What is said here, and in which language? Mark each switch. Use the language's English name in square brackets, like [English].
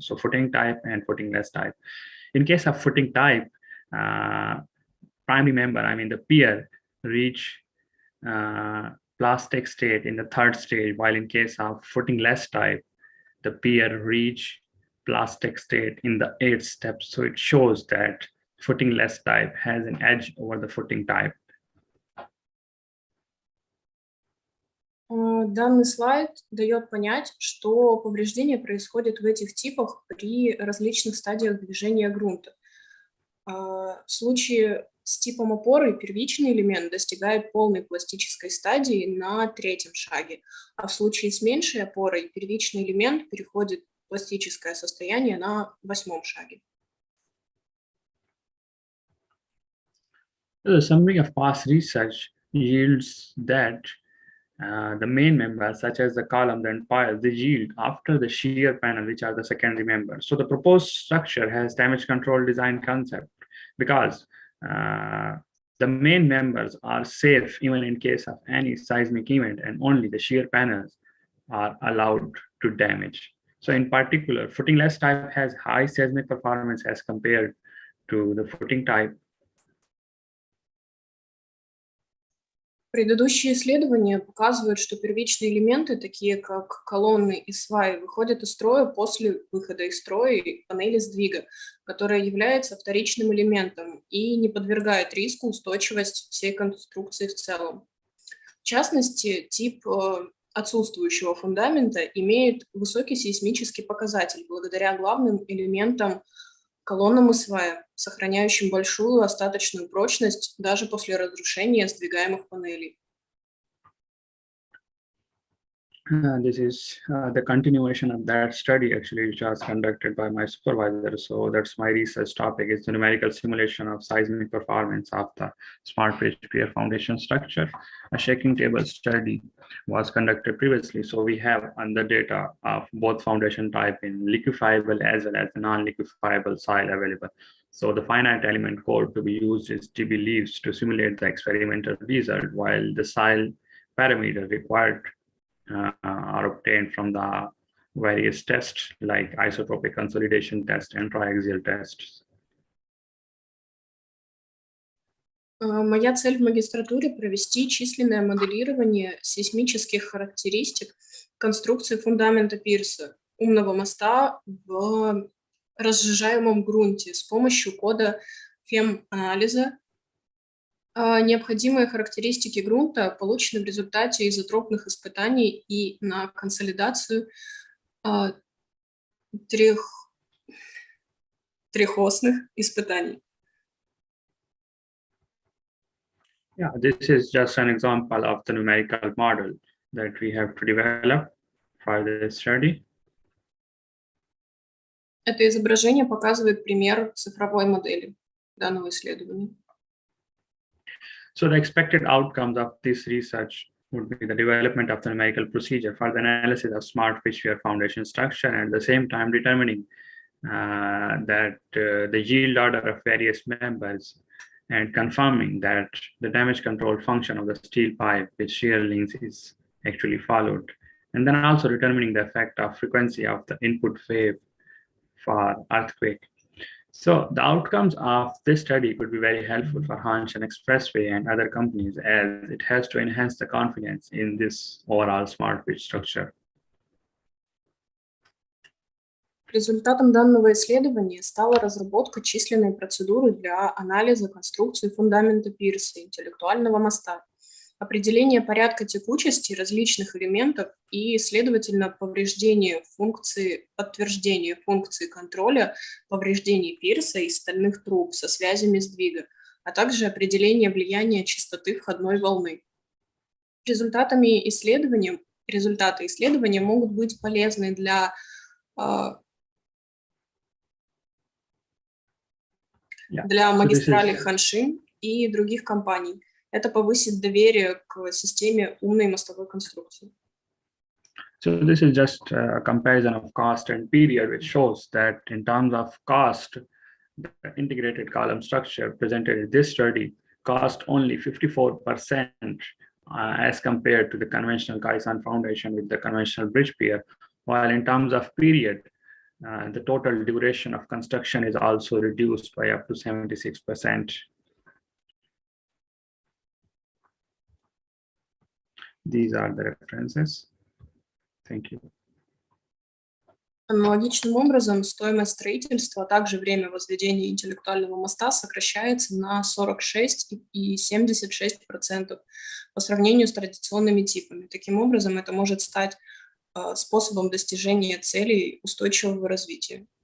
[English] So footing type and footingless type. In case of footing type, primary member, I mean the pier, reach plastic state in the 3rd stage, while in case of footingless type, the pier reach plastic state in the 8th step. So it shows that footingless type has an edge over the footing type. [Russian] Данный слайд дает понять, что повреждение происходит в этих типах при различных стадиях движения грунта. В случае с типом опоры первичный элемент достигает полной пластической стадии на 3-м шаге, а в случае с меньшей опорой первичный элемент переходит в пластическое состояние на 8-м шаге. [English] The summary of past research yields that the main members, such as the columns and piles, they yield after the shear panel, which are the secondary members. So the proposed structure has damage control design concept because the main members are safe even in case of any seismic event, and only the shear panels are allowed to damage. So in particular, footingless type has high seismic performance as compared to the footing type. [Russian] Предыдущие исследования показывают, что первичные элементы, такие как колонны и сваи, выходят из строя после выхода из строя панели сдвига, которая является вторичным элементом и не подвергает риску устойчивость всей конструкции в целом. В частности, тип отсутствующего фундамента имеет высокий сейсмический показатель благодаря главным элементам колоннам и сваям, сохраняющим большую остаточную прочность даже после разрушения сдвигаемых панелей. [English] This is the continuation of that study, actually, which was conducted by my supervisor. So that's my research topic. It's the numerical simulation of seismic performance of the Smartph pier foundation structure. A shaking table study was conducted previously. So we have the data of both foundation type in liquefiable as well as non-liquefiable soil available. So the finite element code to be used is GB leaves to simulate the experimental result, while the soil parameter required are obtained from the various tests like isotropic consolidation test and triaxial tests. [Russian] Моя цель в магистратуре – провести численное моделирование сейсмических характеристик конструкции фундамента пирса, умного моста в разжижаемом грунте с помощью кода фем-анализа. Необходимые характеристики грунта получены в результате изотропных испытаний и на консолидацию трехосных испытаний. [English] Yeah, this is just an example of the numerical model that we have to develop for this study. [Russian] Это изображение показывает пример цифровой модели данного исследования. [English] So the expected outcomes of this research would be the development of the numerical procedure for the analysis of Smartph pier foundation structure, and at the same time determining that the yield order of various members and confirming that the damage control function of the steel pipe with shear links is actually followed. And then also determining the effect of frequency of the input wave for earthquake. So the outcomes of this study could be very helpful for Hanshan Expressway and other companies, as it has to enhance the confidence in this overall Smartph structure. [Russian] Результатом данного исследования стала разработка численной процедуры для анализа конструкции фундамента пирса, интеллектуального моста, определение порядка текучести различных элементов и, следовательно, подтверждение функции контроля повреждений пирса и стальных труб со связями сдвига, а также определение влияния частоты входной волны. Результаты исследования могут быть полезны для магистралей Ханшин и других компаний. Это повысит доверие к системе умной мостовой конструкции. [English] So this is just a comparison of cost and period, which shows that in terms of cost, the integrated column structure presented in this study cost only 54% as compared to the conventional Kaisan foundation with the conventional bridge pier, while in terms of period, the total duration of construction is also reduced by up to 76%. These are the references. Thank you. [Russian] Аналогичным образом, стоимость строительства, а также время возведения интеллектуального моста сокращается на 46,76% по сравнению с традиционными типами. Таким образом, это может стать способом достижения целей устойчивого развития.